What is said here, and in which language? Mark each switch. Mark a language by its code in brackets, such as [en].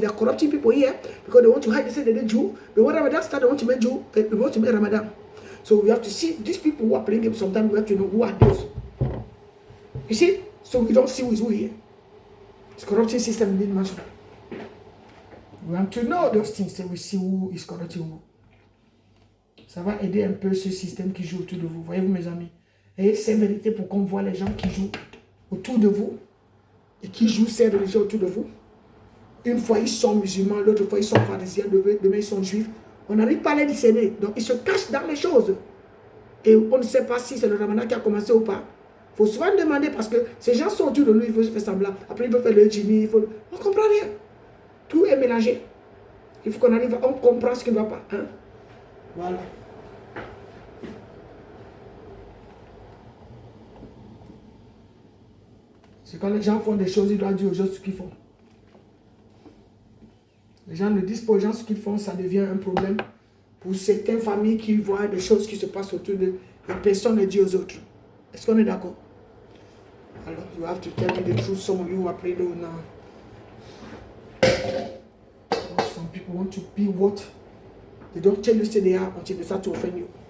[en] They're corrupting people here because they want to hide. They say they're Jew. But when Ramadan start, they want to make Jew. They want to make Ramadan. So we have to see these people who are playing games. Sometimes we have to know who are those. You see? So we don't see who is who here. It's corrupting system in this mansion. We have to know those things. So we see who is corrupting who. [fr] Ça va aider un peu ce système qui joue autour de vous. Voyez-vous mes amis? Et c'est vérité pour qu'on voit les gens qui jouent autour de vous et qui jouent ces religions autour de vous. Une fois ils sont musulmans, l'autre fois ils sont pharisiens, demain ils sont juifs. On n'arrive pas à les discerner. Donc ils se cachent dans les choses. Et on ne sait pas si c'est le Ramadan qui a commencé ou pas. Il faut souvent demander parce que ces gens sont autour de nous, ils veulent se faire semblant. Après ils veulent faire le djinni. On ne comprend rien. Tout est mélangé. Il faut qu'on arrive à comprendre ce qui ne va pas. Hein? Voilà. C'est quand les gens font des choses, ils doivent dire aux gens ce qu'ils font. Les gens ne disent pas aux gens ce qu'ils font, ça devient un problème pour certaines familles qui voient des choses qui se passent autour d'eux et personne ne dit aux autres. Est-ce qu'on est d'accord? [en] Alors, you have to tell me the truth. Some of you are praying now. Some people want to be what they don't tell you say they are until they start to offend you.